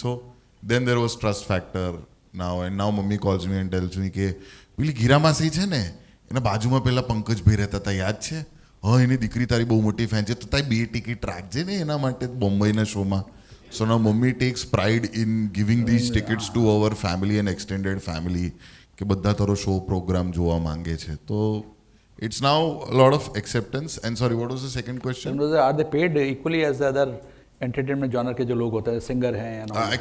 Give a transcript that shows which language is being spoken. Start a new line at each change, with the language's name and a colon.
English: So then there was trust factor now, and now mummy calls me and tells me
Gujarati: કે પેલી ગીરા માસી છે ને એના બાજુમાં પેલા પંકજભાઈ રહેતા હતા, યાદ છે? હા, એની દીકરી તારી બહુ મોટી ફેન છે, તો તારી 2 ટિકિટ રાખજે ને એના માટે બોમ્બેના શોમાં.
English: So now mummy takes pride in giving these tickets to our family and extended family
Gujarati: કે બધા તારો શો પ્રોગ્રામ જોવા માંગે છે.
English: તો it's now a lot of acceptance. And sorry, what was the second question? Are they paid equally as the other entertainment genre
Hindi: के जो लोग होते हैं,
English: singer हैं and all?